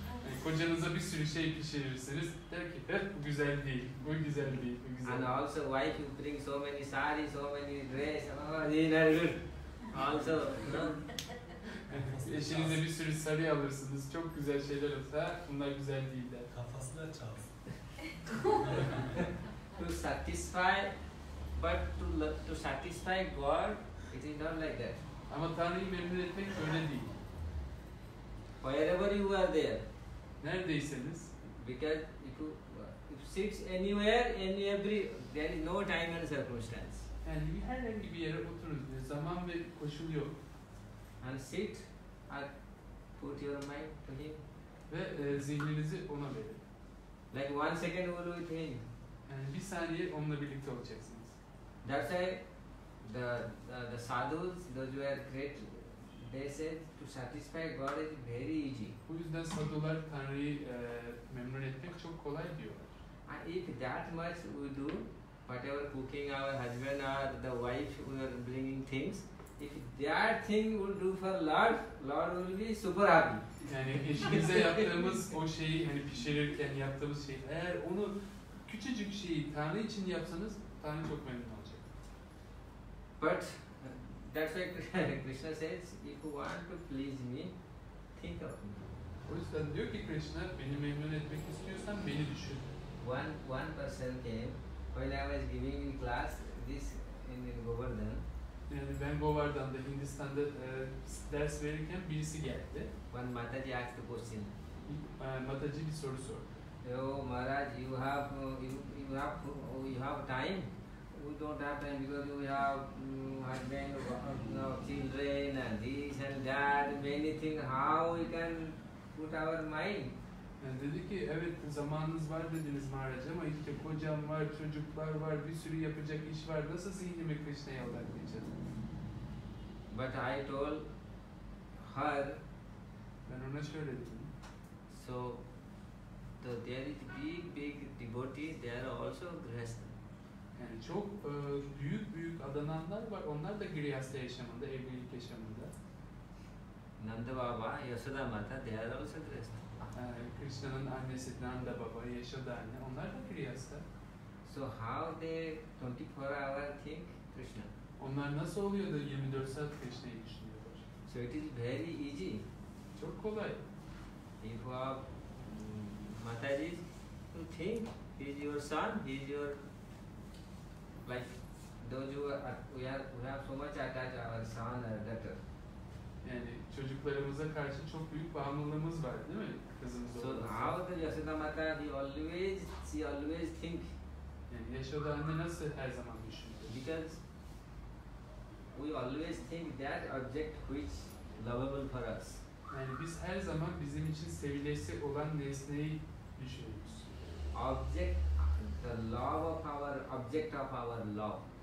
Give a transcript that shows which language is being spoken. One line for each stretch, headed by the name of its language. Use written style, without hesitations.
Turkish: Yani kocanıza bir sürü şey pişirirsiniz, der ki bu güzel değil, bu güzel değil, bu güzel.
English: And also wife you bring so many sarees, so many dress, oh, these are good. Also, no.
Turkish: Eşinize bir sürü sarı alırsınız, çok güzel şeyler olsa bunlar güzel değil der. Kafasına çalsın.
English: To satisfy, but to satisfy God, it is not like that.
Turkish: Ama Tanrı'yı memnun etmek öyle değil.
English: Wherever you are there,
Turkish: Neredeyseniz,
English: because if sits anywhere, there is no time and circumstance.
Turkish: yani herhangi bir yere oturun, zaman ve koşul yok.
English: And sit put your mind to him.
Turkish: Ve zihninizi ona verin.
English: Like 1 second will with him.
Turkish: Yani bir saniye onunla birlikte olacaksınız.
English: That's why the sadhus, those who are great, they said to satisfy God is very easy.
Turkish: Bu yüzden sadular Tanrı'yı memnun etmek çok kolay diyorlar.
English: And if that much we do, whatever cooking our husband or the wife we are bringing things, if that thing will do for Lord, Lord will be super happy.
Turkish: Yani eşinize yaptığımız o şeyi hani pişirirken yaptığımız şey, eğer onu küçücük şeyi Tanrı için yapsanız Tanrı çok memnun olacak.
English: But that's why Krishna says, if you want to please me, think of me.
Turkish: O yüzden diyor ki Krishna, beni memnun etmek istiyorsan beni düşün.
English: One person came when I was giving in class this in Govardhan.
Turkish: Yani ben Govardhan'da Hindistan'da ders verirken birisi geldi.
English: One Mataji asked the question.
Turkish: Mataji bir soru sordu.
English: Oh Maharaj, you have time. We don't have time because we have husband, children, and this and that, many things. How we can put our mind?
Turkish: Yani dedi ki evet zamanınız var dediniz Maharaj ama işte kocam var, çocuklar var, bir sürü yapacak iş var. Nasıl zihnimi Krishna'ya odaklayacağım?
English: But I told her.
Turkish: Ben ona şöyle dedim.
English: So there is big devotee. They are also grihastha.
Turkish: Yani çok büyük adananlar var. Onlar da grihastha yaşamında, evlilik yaşamında.
English: Nanda Baba, Yashoda Mata, they are also grihastha.
Turkish: Krishna'nın annesi Nanda Baba, Yashoda anne, onlar da grihastha.
English: So how they 24 hour think Krishna?
Turkish: Onlar nasıl oluyor da 24 saat Krishna'yı düşünüyorlar?
English: So it is very easy.
Turkish: Çok kolay.
English: If you have Mataji, you think he is your son, he is your, like those who are, we have so much attached our son or daughter.
Turkish: Yani çocuklarımıza karşı çok büyük bağımlılığımız var, değil mi? Kızımız
English: So
Turkish: olması.
English: how the Yashoda Mata, she always think.
Turkish: Yani Yashoda anne nasıl her zaman düşünüyor?
English: Because we always think that object which lovable for us.
Turkish: Yani biz her zaman bizim için sevilesi olan nesneyi düşünüyoruz.
English: Object, the love of our object of our love.